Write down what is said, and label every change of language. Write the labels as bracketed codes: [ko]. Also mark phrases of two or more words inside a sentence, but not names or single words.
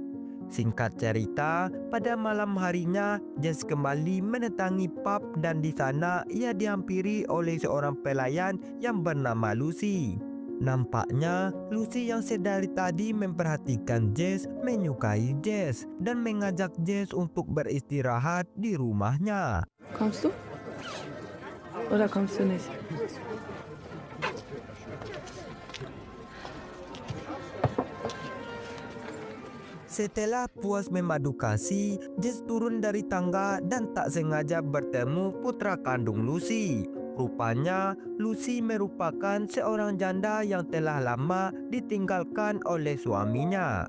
[id] Singkat cerita, pada malam harinya Jess kembali mendatangi pub dan di sana ia dihampiri oleh seorang pelayan yang bernama Lucy. Nampaknya Lucy yang sedari tadi memperhatikan Jess menyukai Jess dan mengajak Jess untuk beristirahat di rumahnya. [de] Kommst du? Oder kommst du nicht? [id] Setelah puas memadu kasih, Jess turun dari tangga dan tak sengaja bertemu putra kandung Lucy. Rupanya, Lucy merupakan seorang janda yang telah lama ditinggalkan oleh suaminya.